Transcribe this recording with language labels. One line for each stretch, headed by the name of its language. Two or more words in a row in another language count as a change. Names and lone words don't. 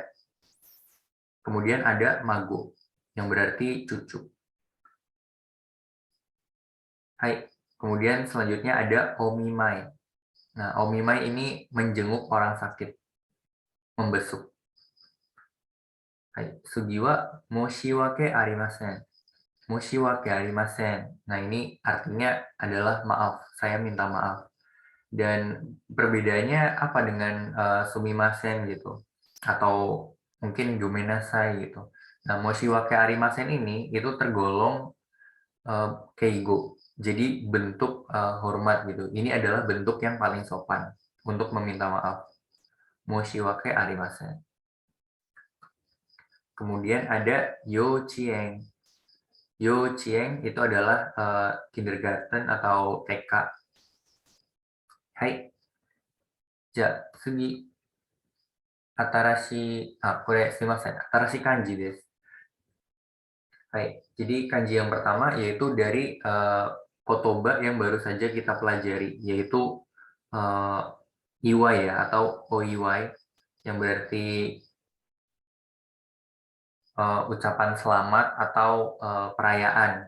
Indonesian: Kemudian ada mago, yang berarti cucu. Hai. Kemudian selanjutnya ada omimai. Nah, omimai ini menjenguk orang sakit, membesuk.
Japanese: はい。次は申し訳ありません. 申し訳ありません.
Indonesian: Nah, ini artinya adalah maaf, saya minta maaf. Dan perbedaannya apa dengan sumimasen gitu? Atau mungkin gomenasai gitu. Nah,
Japanese: 申し訳ありません
Indonesian: ini itu tergolong keigo. Jadi bentuk hormat gitu. Ini adalah bentuk yang paling sopan untuk meminta maaf.
Japanese: 申し訳ありません.
Indonesian: Kemudian ada youchieng. Youchieng itu adalah kindergarten atau TK. Hai.
Japanese: じゃ、次. これすみません。新しい漢字です. Hai.
Indonesian: Jadi kanji yang pertama yaitu dari kotoba yang baru saja kita pelajari, yaitu iwai ya atau oiwai, yang berarti ucapan selamat atau perayaan.